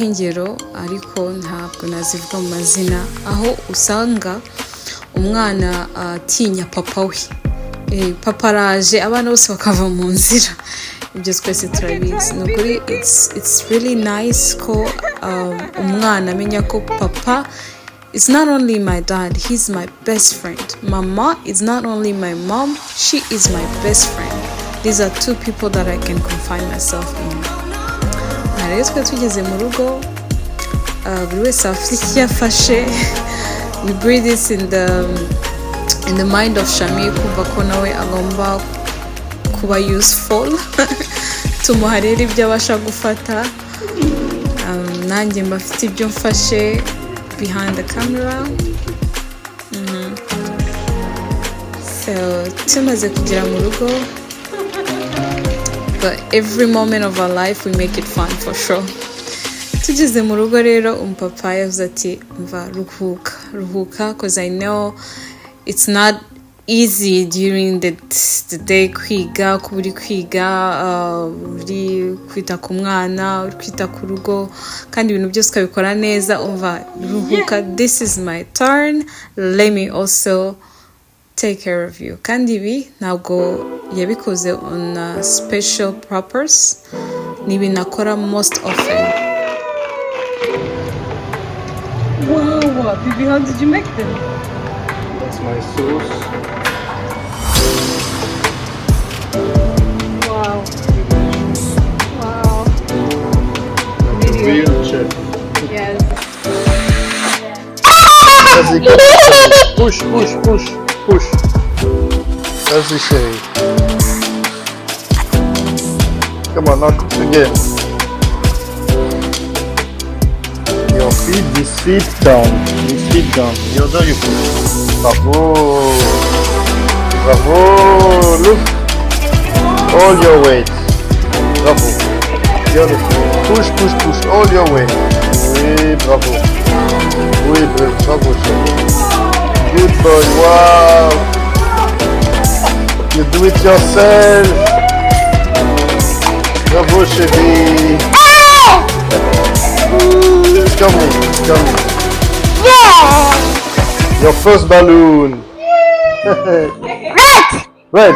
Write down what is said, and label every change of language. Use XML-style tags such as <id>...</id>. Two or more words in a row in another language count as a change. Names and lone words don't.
<rw>ingero ariko ntabwo nazivuga mu mazina aho usanga umwana atinya papa we. Papa araje abana bose bakava mu nzira. Ibyo twese turabizi. Nukuri</rw> <en>it's really nice</en> <rw>ko umwana amenya ko papa</rw> <en>is not only my dad, he's my best friend. Mama is not only my mom, she is my best friend. These are two people that I can confine myself in.</en> <rw>Rero twe tugeze mu rugo buri wese afite icyo yafashe.</rw> <en>We breathe this in the mind of Shami</en> <rw>kumva ko nawe agomba kuba</rw> <en>useful.</en> <rw>Tumuha rero ibyo abasha gufata. Nanjye mbafite ibyo mfashe</rw> <en>behind the camera.</en> <rw>So tumaze kugera mu rugo,</rw> <en>but every moment of our life we make it fun for sure.</en> <rw>Tugeze mu rugo rero umupapa yavuze ati mva ruhuka</rw> <en>cause I know it's not easy during the day</en> <rw>kwiga kuburi kwiga uri kwita ku mwana uri kwita ku rugo kandi ibintu byose ukabikora neza. Umva ruhuka,</rw> <en>this is my turn, let me also take care of you.</en> <rw>Kandi ibi ntabwo yabikoze</rw> <en>on a special purpose,</en> <rw>ni ibintu akora</rw> <en>most often. Wow, baby, how did you make them? That's my sauce. Wow. Wow. Like a real chef. Yes.</en> <fr>Vas-y, push. Vas-y, chérie.</fr> <en>Come on, now cook again. Your feet, this feet down. The other you push. Bravo. Look. All your weight. Bravo. The other foot. Push. All your weight.</en> <fr>Oui, bravo. Oui, bravo, chérie.</fr> <en>Good boy, wow. You do it yourself.</en> <fr>Bravo, chérie.</fr> <en>Come in. Yeah! Your first balloon. Red.</en>